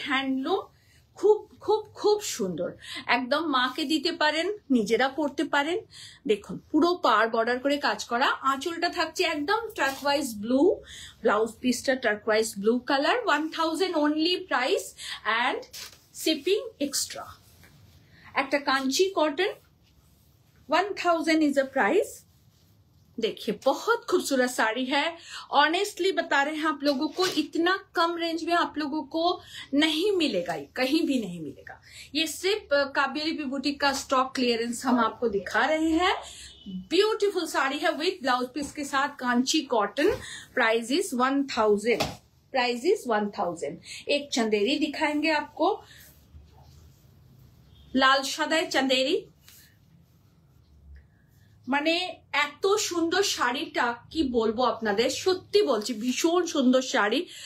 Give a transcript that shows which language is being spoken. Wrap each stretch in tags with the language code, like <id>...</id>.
<bn>Handloom, খুব খুব খুব সুন্দর, একদম মাকে দিতে পারেন, নিজেরা পরতে পারেন। দেখুন পুরো পার বর্ডার করে কাজ করা, আঁচলটা থাকছে একদম টার্কোয়াইজ ব্লু, ব্লাউজ পিসটা turquoise blue colour.</bn> <en>1000 only price, and shipping extra. একটা Kanchi cotton 1000 is a price.</en> <hi>देखिए बहुत खूबसूरत साड़ी है, ऑनेस्टली बता रहे हैं आप लोगों को, इतना कम रेंज में आप लोगों को नहीं मिलेगा, कहीं भी नहीं मिलेगा। ये सिर्फ काव्या लिपि बुटीक का स्टॉक क्लियरेंस हम आपको दिखा रहे हैं। ब्यूटीफुल साड़ी है विद ब्लाउज पीस के साथ, Kanchi cotton.</hi> <en>Price is 1000, price is 1000।</en> <hi>एक चंदेरी दिखाएंगे आपको, लाल सादाय चंदेरी,</hi> <bn>মানে এত সুন্দর শাড়িটা কি বলবো আপনাদের, সত্যি বলছি ভীষণ সুন্দর শাড়ি।</bn>